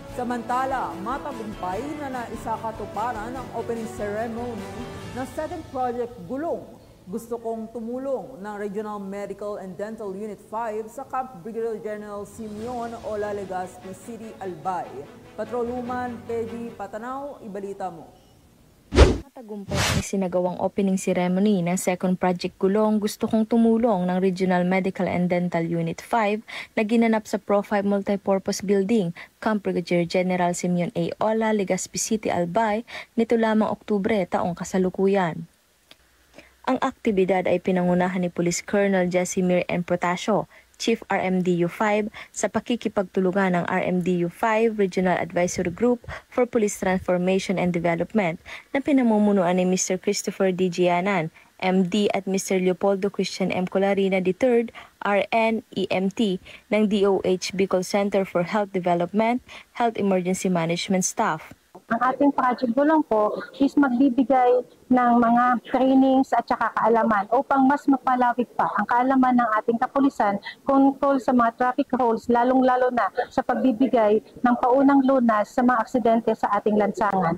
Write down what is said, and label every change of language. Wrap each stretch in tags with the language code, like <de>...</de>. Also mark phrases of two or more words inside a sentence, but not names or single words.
<tl>Samantala, matagumpay na naisakatuparan ang opening ceremony ng second project Gulong. Gusto kong tumulong ng Regional Medical and Dental Unit 5 sa Camp Brigadier General Simeon Ola, Legazpi City, Albay. Patrolwoman Peggy Patanaw, ibalita mo. Matagumpay ang isinagawang opening ceremony ng second project Gulong Gusto Kong Tumulong ng Regional Medical and Dental Unit 5 na ginanap sa Pro5 Multipurpose Building, Camp Brigadier General Simeon A. Ola, Legazpi City, Albay, nito lamang Oktubre taong kasalukuyan. Ang aktibidad ay pinangunahan ni Police Colonel Jasimir N. Protasio, Chief RMDU 5 sa pakikipagtulungan ng RMDU 5 Regional Advisory Group for Police Transformation and Development na pinamumunuan ni Mr. Christopher D. Gianan, MD at Mr. Leopoldo Christian M. Colarina III, RN, EMT ng DOH Bicol Center for Health Development, Health Emergency Management Staff. Ang ating project Gulong po is magbibigay ng mga trainings at saka kaalaman upang mas mapalawig pa ang kaalaman ng ating kapulisan tungkol sa mga</tl> <en>traffic rules,</en> <tl>lalong-lalo na sa pagbibigay ng paunang lunas sa mga aksidente sa ating lansangan.</tl>